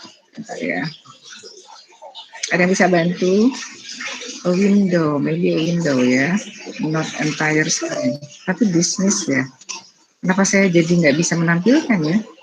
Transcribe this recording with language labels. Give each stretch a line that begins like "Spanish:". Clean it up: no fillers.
Indonesian: Bentar ya. Ada yang bisa bantu?
English: A window, maybe a window ya, not entire screen.
Indonesian: Tapi bisnis ya. Kenapa saya jadi nggak bisa menampilkan ya?